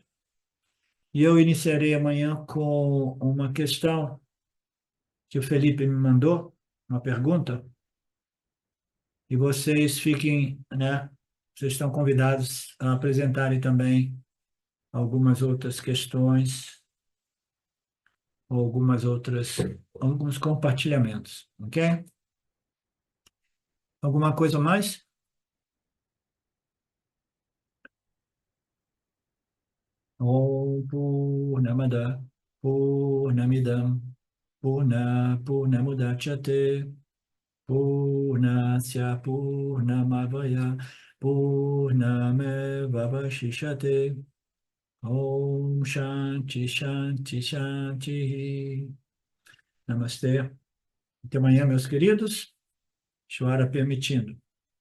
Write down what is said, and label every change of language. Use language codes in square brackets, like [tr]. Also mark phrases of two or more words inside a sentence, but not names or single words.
[pt] E eu iniciarei amanhã com uma questão que o Felipe me mandou, uma pergunta, e vocês fiquem, né? Vocês estão convidados a apresentarem também algumas outras questões ou alguns compartilhamentos, ok? Alguma coisa mais? [sa] ॐ पूर्णमदः पूर्णमिदं पूर्णमुदच्यते पूर्णस्य पूर्णमादाय पूर्णमेवावशिष्यते ॐ शान्तिः शान्तिः शान्तिः. [pt] Namastê. Até amanhã, meus queridos. Shvara permitindo.